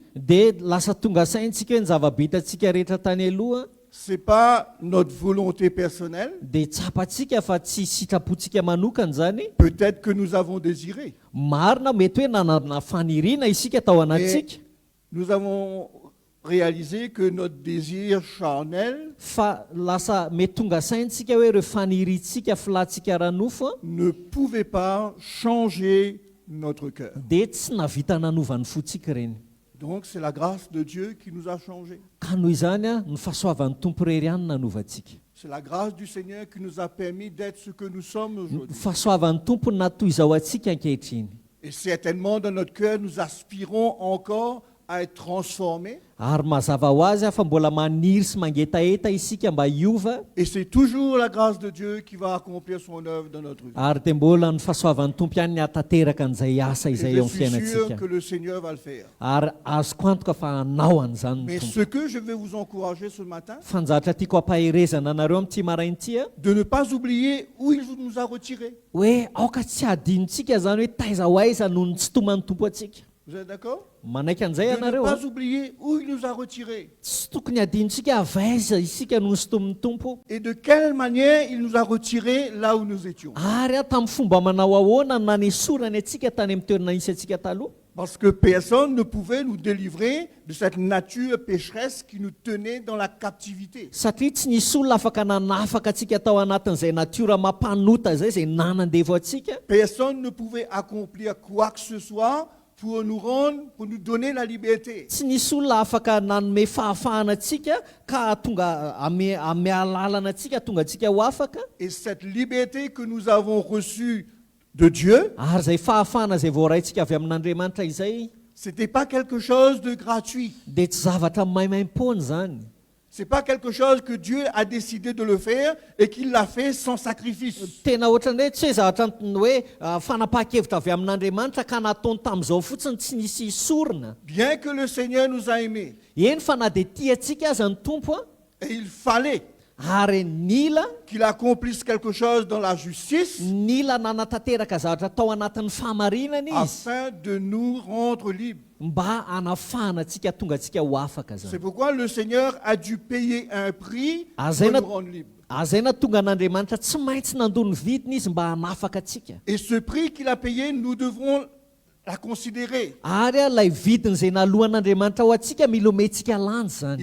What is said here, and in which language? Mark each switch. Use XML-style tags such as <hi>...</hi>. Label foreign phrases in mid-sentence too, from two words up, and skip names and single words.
<mg>dia lasa tonga saintsika hoe ny zava-bitantsika rehetra tany aloha</mg> <fr>ce n'est pas notre volonté personnelle.</fr> <mg>dia tsapantsika fa tsy sitrapontsika manokana zany.</mg> <fr>Peut-être que nous avons désiré.</fr> <mg>Marina mety hoe nanana faniriana isika tao anatsika</mg> <fr>Nous avons réalisé que notre désir charnel</fr> <mg>fa lasa mety tonga saintsika hoe ireo faniritsika filatsika ranofo</mg> <fr>ne pouvait pas changer notre cœur.</fr> <mg>dia tsy navita nanovany fotsika ireny.</mg> <fr>Donc c'est la grâce de Dieu qui nous a changés.</fr> <mg>Ka noho izany ny fahasoavan'ny tompo rery ihany nanovantsika.</mg> <fr>C'est la grâce du Seigneur qui nous a permis d'être ce que nous sommes</fr> <mg>Ny</mg> <fr>aujourd'hui.</fr> <mg>fahasoavan'ny tompo natoy izao antsika ankehitriny.</mg> <fr>Et certainement dans notre cœur, nous aspirons encore à être transformés.</fr> <mg>Ary mazava ho azy fa mbola maniry sy mangetaeta isika mba hiova</mg> <fr>Et c'est toujours la grâce de Dieu qui va accomplir son œuvre dans notre vie.</fr> <mg>ary dia mbola ny fahasoavan'ny tompo ihany ny hatateraka an'izay asa</mg> <fr>Et</fr> <mg>izay</mg> <fr>je</fr> <mg>eo amin'ny</mg> <fr>suis sûr</fr> <mg>fiainantsika.</mg> <fr>que le Seigneur va le faire.</fr> <mg>Ary azoko antoka fa hanao an'izany ny</mg> <fr>Mais</fr> <mg>tompo.</mg> <fr>ce que je vais vous encourager ce matin,</fr> <mg>Fanjatra tiako hampaherezana anareo amin'ity marain'ity</mg> <fr>de ne pas oublier où il nous a retirés.</fr> <mg>hoe aoka tsy adinontsika zany hoe taiza ho aiza noho ny tsy toman'ny tompo antsika.</mg> <fr>Vous êtes d'accord?</fr> <mg>Manaiky an'izay</mg> <fr>De ne</fr> <mg>ianareo</mg> <fr>pas oublier où il nous a retirés.</fr> <mg>tsy tokony adinontsika avaiza isika noho ny sy tomin'ny tompo.</mg> <fr>Et de quelle manière il nous a retirés là où nous étions.</fr> <mg>Ary tamin'ny fomba manao ahoana nanesorany atsika tany amin'ny toerana isy atsika taloha.</mg> <fr>Parce que personne ne pouvait nous délivrer de cette nature pécheresse qui nous tenait dans la captivité.</fr> <mg>Satria tsy nisy olona afaka nanafaka atsika tao anatin'izay natiora mampanota zay izay nanandevo atsika.</mg> <fr>Personne ne pouvait accomplir quoi que ce soit pour nous rendre, pour nous donner la liberté.</fr> <mg>Tsy nisy olona afaka nanome fahafahana atsika ka tonga ame alalana atsika tonga atsika ho afaka.</mg> <fr>Et cette liberté que nous avons reçue de Dieu,</fr> <mg>Ary zay fahafahana zay voaraintsika avy amin'Andriamanitra izay</mg> <fr>c'était pas quelque chose de gratuit.</fr> <mg>dia tsy zavatra maimaim-pony zany.</mg> <fr>C'est pas quelque chose que Dieu a décidé de le faire et qu'il l'a fait sans sacrifice.</fr> <mg>Tena ohatrany hoe tsy hoe zavatra hoe fanapaha-kevitra avy amin'Andriamanitra ka nataony tamin'izao fotsiny tsy nisy sorona.</mg> <fr>Bien que le Seigneur nous a aimés,</fr> <mg>Eny fa na dia tia atsika aza ny tompo</mg> <fr>et il fallait</fr> <mg>ary nila</mg> <fr>qu'il accomplisse quelque chose dans la justice</fr> <mg>nila nanatanteraka zavatra tao anatin'ny fahamarinana izy</mg> <fr>afin de nous rendre libres.</fr> <mg>mba hanafana antsika tonga antsika ho afaka</mg> <fr>C'est</fr> <mg>zany</mg> <fr>pourquoi le Seigneur a dû payer un prix Ah, pour Zéna- nous rendre libres.</fr> <mg>azay na tonga an'andriamanitra tsy maintsy nandony vidiny izy mba hanafaka atsika</mg> <fr>Et ce prix qu'il a payé, nous devrons la considérer.</fr> <mg>ary a lay vidiny izay nalohan'andriamanitra ho atsika mila omentsika lanjy zany</mg>